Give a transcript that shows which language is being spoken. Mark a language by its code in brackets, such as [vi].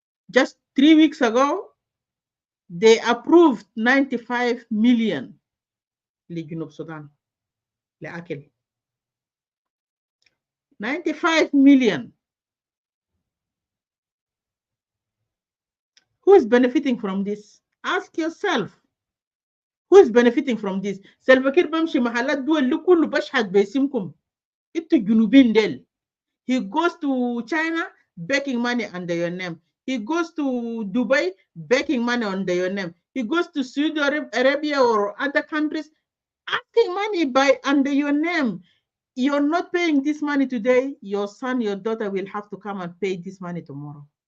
[en] Just 3 weeks ago, they approved 95 million [ar] لجنوب [en] Sudan [ar] لأكل. [en] 95 million. Who is benefiting from this? Ask yourself. Who is benefiting from this? [ar] Salva Kiir بمشي محلات دول كله بشحت باسمكم. إنتوا جنوبين ديل. [en] He goes to China begging money under your name. He goes to Dubai begging money under your name. He goes to Saudi Arabia or other countries asking money under your name. You're not paying this money today. Your son, your daughter will have to come and pay this money tomorrow.